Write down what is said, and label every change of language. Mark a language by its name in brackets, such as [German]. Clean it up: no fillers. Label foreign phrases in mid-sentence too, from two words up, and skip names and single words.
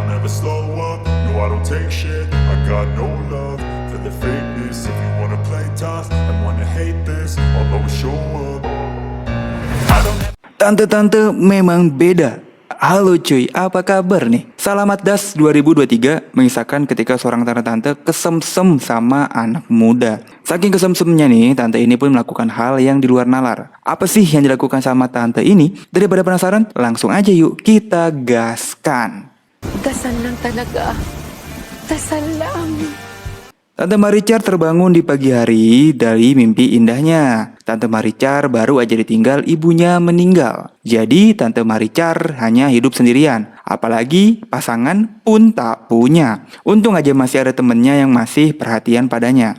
[English] never slow up, no I don't take shit. I got no love for the fakeness. If you wanna play tough and wanna hate this, I'll always show up. I don't have [Indonesian] Tante-tante memang beda. Halo cuy, apa kabar nih? Selamat Das 2023 mengisahkan ketika seorang tante-tante kesemsem sama anak muda. Saking kesemsemnya nih, tante ini pun melakukan hal yang di luar nalar. Apa sih yang dilakukan sama tante ini? Daripada penasaran, langsung aja yuk kita gaskan. [Filipino] Dasal lang talaga. Dasal lang. [Indonesian] Tante Maricar terbangun di pagi hari dari mimpi indahnya. Tante Maricar baru aja ditinggal ibunya meninggal. Jadi Tante Maricar hanya hidup sendirian. Apalagi pasangan pun tak punya. Untung aja masih ada temennya yang masih perhatian padanya.